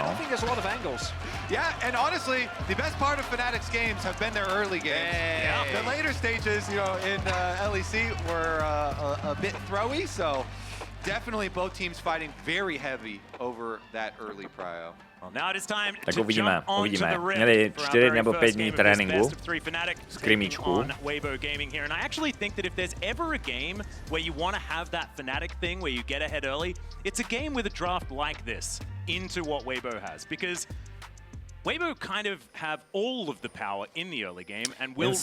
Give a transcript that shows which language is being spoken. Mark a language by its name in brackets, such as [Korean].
[English] I don't think there's a lot of angles. Yeah, and honestly, the best part of Fnatic's games have been their early games. The later stages, you know, in LEC were a bit throwy, so definitely both teams fighting very heavy over that early prio. [Czech] Tak uvidíme. Měli 4 nebo 5 dní tréninku, skrimíčku. [English] And I actually think that if there's ever a game where you want to have that Fnatic thing where you get ahead early, it's a game with a draft like this into what Weibo has, because Weibo kind of have all of the power in the early game and will